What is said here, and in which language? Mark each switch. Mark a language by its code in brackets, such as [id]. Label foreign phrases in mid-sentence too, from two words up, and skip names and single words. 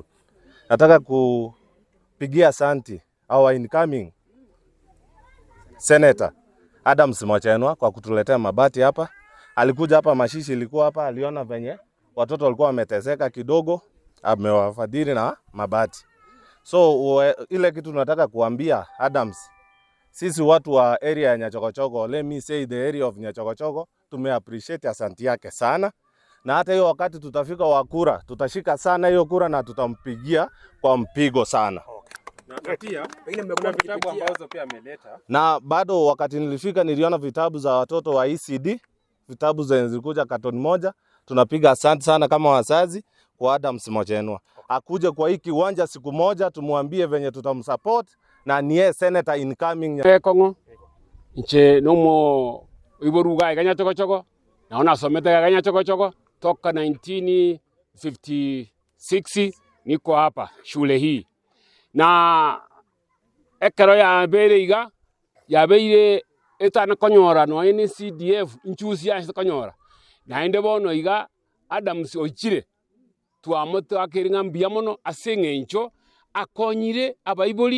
[sw] Nataka kupigia asante [en] our incoming [sw] Senator Adams Mochenwa kwa kutuletea mabati hapa. Alikuja hapa, mashishi ilikuwa hapa, aliona venye watoto walikuwa wameteseka kidogo, amewafadhili na mabati. So ile kitu tunataka kuambia Adams, sisi watu wa area ya Nyachogochogo, [en] let me say the area of Nyachogochogo, [sw] tumeappreciate asante yake sana. Na hata hiyo wakati tutafika wa kura, tutashika sana hiyo kura na tutampigia kwa mpigo sana. Na pia kuna vitabu ambazo pia ameleta. Na bado wakati nilifika niliona vitabu za watoto wa ECD, vitabu zilikuja carton moja. Tunapiga asante sana kama wazazi kwa Adams Mochenwa. Akuje kwa hiki kiwanja siku moja tumwambie venye tutamsupport, na niye [en] senator incoming [guz] Kongo nche nomo iboruga iganya Chogochogo naona somete iganya Chogochogo toka 1956 [sw] niko hapa shule hii. [guz] Na ekero ya bere iga ya beire etana konyora no ni CDF nchusi ya konyora na ende bono iga Adams ochire twamoto akiringa mbia mono asengencho akonyire abaiboli